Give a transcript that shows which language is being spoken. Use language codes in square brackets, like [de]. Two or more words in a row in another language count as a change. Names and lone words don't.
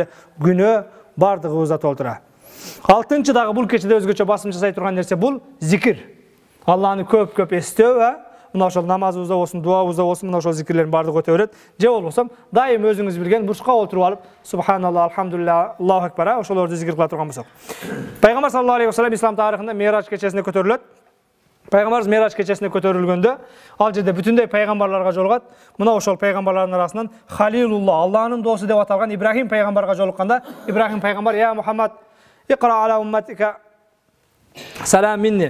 [ky] Күнөө бардыгыбызда толтура. Алтынчы дагы бул кечеде өзгөчө басым жасай турган нерсе бул зикир. Аллахны көп эстөө, мына ошол намазыбызда болсун, дуабызда болсун, мына ошол зикирлердин бардыгы өтө берет. Же болбосом, дайым өзүңүз билген бурчка отуруп алып, [ar] سبحان الله، الحمد لله، الله أكبر, [ky] ошолорду зикир кыла турган болсок. Пайгамбар [ar] صلى الله عليه وسلم [ky] ислам тарыхында Мираж кечесине көтөрүлөт. Пайгамбарыбыз Мираж кечесине көтөрүлгөндө, ал жерде бүтүндөй пайгамбарларга жолугат. Мына ошол пайгамбарлардын арасынан Халилулла, Аллахнын доосу деп аталган Ибрахим пайгамбарга жолукканда, Ибрахим пайгамбар: [ar] "يا محمد، اقرأ على أمتك السلام مني."